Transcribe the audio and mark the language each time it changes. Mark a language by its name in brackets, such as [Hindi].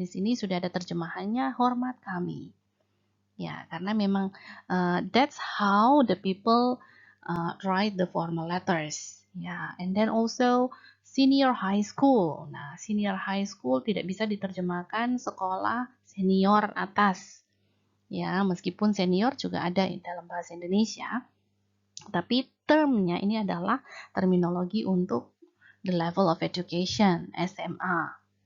[Indonesian] Di sini sudah ada terjemahannya, hormat kami. Ya, karena memang [English] that's how the people write the formal letters. Ya, and then also senior high school. [Indonesian] Nah, senior high school tidak bisa diterjemahkan sekolah senior atas. Ya, meskipun senior juga ada dalam bahasa Indonesia, tapi termnya ini adalah terminologi untuk [English] the level of education, [Indonesian] SMA.